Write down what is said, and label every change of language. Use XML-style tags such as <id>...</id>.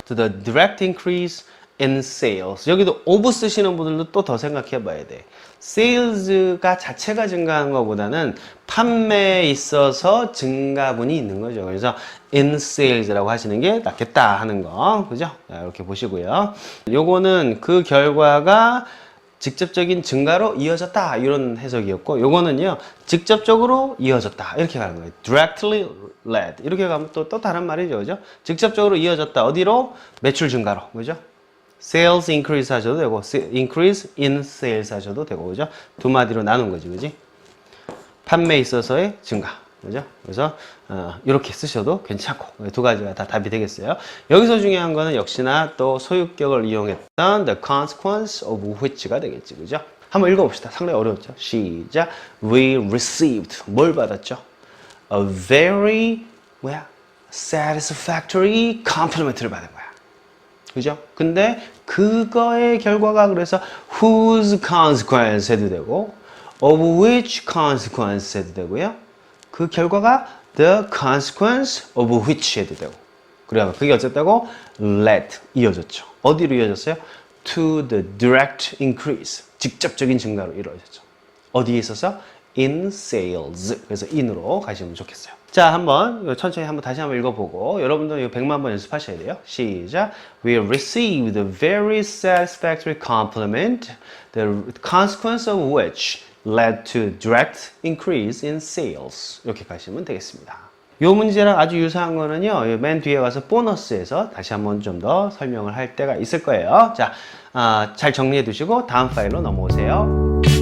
<en>To the direct increase in sales.</en> <ko>여기도 of 쓰시는 분들도 또 더 생각해 봐야 돼. sales가 자체가 증가하는 것보다는 판매에 있어서 증가분이 있는 거죠. 그래서</ko> <en>in sales</en> <ko>라고 하시는 게 낫겠다 하는 거. 그죠? 자, 이렇게 보시고요. 요거는 그 결과가 직접적인 증가로 이어졌다 이런 해석이었고 요거는요 직접적으로 이어졌다 이렇게 가는 거예요.</ko> <en>directly led</en> <ko>이렇게 가면 또 다른 말이죠, 그죠? 직접적으로 이어졌다 어디로? 매출 증가로, 그죠?</ko> <en>sales increase</en> <ko>하셔도 되고</ko> <en>increase in sales</en> <ko>하셔도 되고, 그죠? 두 마디로 나눈 거지, 그지? 판매에 있어서의 증가, 그죠? 그래서 이렇게 쓰셔도 괜찮고 두 가지가 다 답이 되겠어요. 여기서 중요한 거는 역시나 또 소유격을 이용했던</ko> <en>the consequence of which</en> <ko>가 되겠지, 그죠? 한번 읽어봅시다. 상당히 어려웠죠? 시작.</ko> <en>We received</en> <ko>뭘 받았죠?</ko> <en>A very satisfactory compliment</en> <ko>를 받은 거야. 그죠? 근데 그거의 결과가 그래서</ko> <en>whose consequence</en> <ko>해도 되고</ko> <en>of which consequence</en> <ko>해도 되고요. 그 결과가</ko> <en>the consequence of which</en> <ko>해도 되고 그래요. 그게 어쨌다고 led 이어졌죠. 어디로 이어졌어요?</ko> <en>To the direct increase</en> <ko>직접적인 증가로 이루어졌죠. 어디에 있어서?</ko> <en>in sales</en> <ko>그래서 in으로 가시면 좋겠어요. 자, 한번 천천히 다시 한번 읽어보고 여러분들 이거 100만 번 연습하셔야 돼요. 시작.</ko> <en>We received a very satisfactory compliment, the consequence of which led to direct increase in sales.</en> <ko>이렇게 가시면 되겠습니다. 이 문제랑 아주 유사한 거는요, 맨 뒤에 가서 보너스에서 다시 한번 좀 더 설명을 할 때가 있을 거예요. 자, 잘 정리해 두시고 다음 파일로 넘어오세요.</ko>